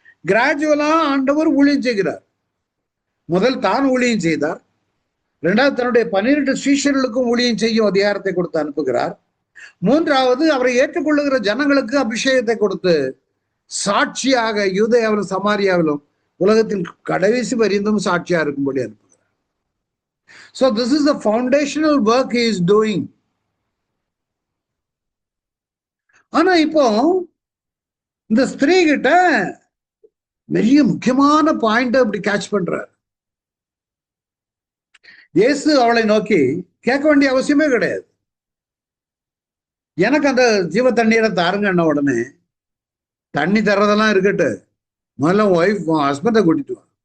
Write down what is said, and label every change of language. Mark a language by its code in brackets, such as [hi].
[ta] கிராஜுவலா ஆண்டவர் ஊழியம் செய்கிறார். முதல் தான் ஊழியம் செய்தார். இரண்டாவது, தன்னுடைய 12 சீஷர்களுக்கும் ஊழியம் செய்யும் அதிகாரத்தை கொடுத்து அனுப்புகிறார். மூன்றாவது, அவரை ஏற்றுக்கொள்ளுகிற ஜனங்களுக்கு அபிஷேகத்தை கொடுத்து சாட்சியாக யூதேயாவிலும் சமாரியாவிலும் உலகத்தின் கடைசி வரிந்தும் சாட்சியா இருக்கும்படி அனுப்புகிறார். [en] So this is the foundational work he is doing. [ta] ஆனா இப்போ இந்த ஸ்திரீ கிட்ட பெரிய முக்கியமான பாயிண்ட் அப்படி கேட்ச் பண்றார். இயேசு அவளை நோக்கி கேட்க வேண்டிய அவசியமே கிடையாது. எனக்கு அந்த ஜீவ தண்ணீரை தாருங்க உடனே, தண்ணி தர்றதெல்லாம் இருக்கட்டு, முதல்ல ஒய்ஃப் ஹஸ்பண்டை கூட்டிட்டு வா.